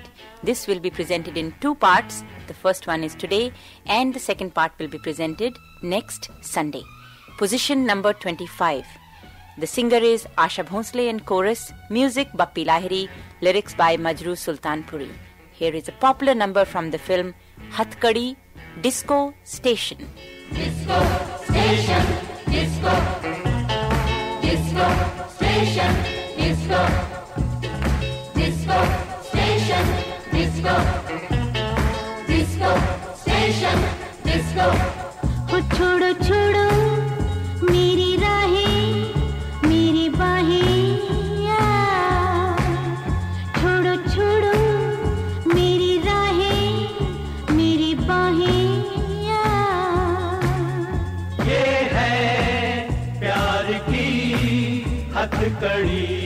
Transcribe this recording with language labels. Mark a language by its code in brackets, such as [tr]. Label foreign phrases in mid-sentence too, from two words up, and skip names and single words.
[en] This will be presented in 2 parts. The first one is today and the second part will be presented next Sunday. Position number 25. The singer is Asha Bhonsle and chorus, music Bappi Lahiri, lyrics by Majroo Sultanpuri. Here is a popular number from the film Hathkadi, Disco Station. Disco Station, Disco, Disco Station, Disco, Disco Station, Disco, Disco Station, Disco. [hi] हो छोड़ो छोड़ो मेरी राहें मेरी बाहें छोड़ो छोड़ो मेरी राहें मेरी बाहें ये है प्यार की हथकड़ी